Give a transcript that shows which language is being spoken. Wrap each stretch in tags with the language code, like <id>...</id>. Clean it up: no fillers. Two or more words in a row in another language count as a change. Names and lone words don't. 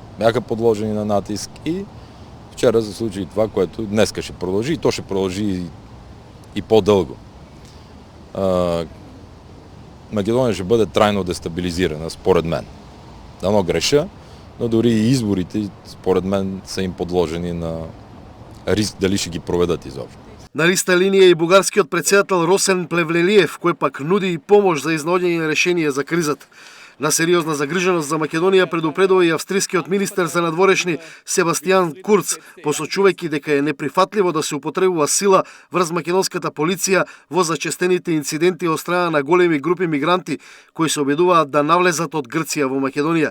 <bg>Бяха подложени на натиск и вчера се случи това, което днеска ще продължи, и то ще продължи и по-дълго. Македония ще бъде трайно дестабилизирана, според мен. Дано греша, но дори и изборите, според мен, са им подложени на риск дали ще ги проведат изобщо.</bg> <mk>На листа линија и бугарскиот председател Росен Плевнелиев, кој пак нуди и помош за изнаоѓање на решение за кризата. На сериозна загриженост за Македонија предупредува и австрискиот министер за надворешни Себастијан Курц, посочувајќи дека е неприфатливо да се употребува сила врз македонската полиција во зачестените инциденти од страна на големи групи мигранти кои се обидуваат да навлезат од Грција во Македонија.</mk>